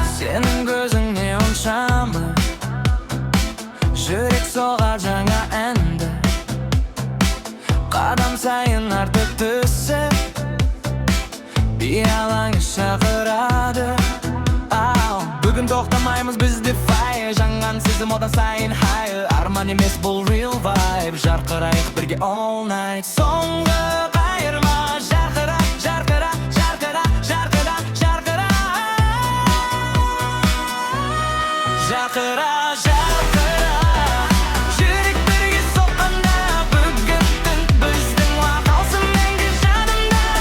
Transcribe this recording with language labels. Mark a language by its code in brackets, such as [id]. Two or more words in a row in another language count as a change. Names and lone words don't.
[kk] Сенің көзіңе оншама жүрек соғар жаңа әнді. Қадам сайын артып түсіп, Би алаңы шақырады. Ау, бүгін тоқтамаймыз біз де fire. Жанған сезім одан сайын higher. Арман емес, бұл [en] real vibe. [kk] Жарқырайық бірге [en] all night. [kk] Соңғы қайырма. Жарқыра, жарқыра, жарқыра, жарқыра, жарқыра. Жарқыра, жарқыра, жүрек бірге соққанда, бүгін түн біздің, мақалсын мәңгі жадымда.